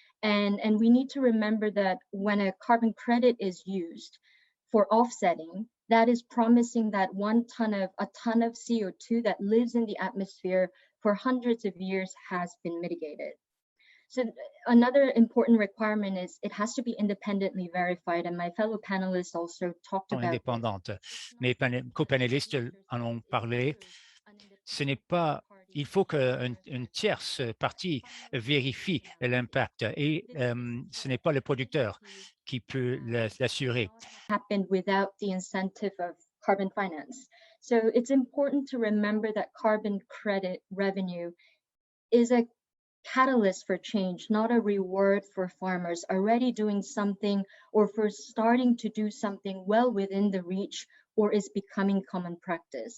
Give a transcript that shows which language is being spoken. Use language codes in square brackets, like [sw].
[en] And we need to remember that when a carbon credit is used for offsetting, that is promising that a ton of CO2 that lives in the atmosphere for hundreds of years has been mitigated. So another important requirement is it has to be independently verified, and my fellow panelists also talked about [fr] indépendante. Mes copanélistes en ont parlé. Ce n'est pas, il faut qu'une tierce partie vérifie l'impact, et ce n'est pas le producteur qui peut l'assurer. [en] Happened without the incentive of carbon finance. So it's important to remember that carbon credit revenue is a catalyst for change, not a reward for farmers already doing something or for starting to do something well within the reach or is becoming common practice.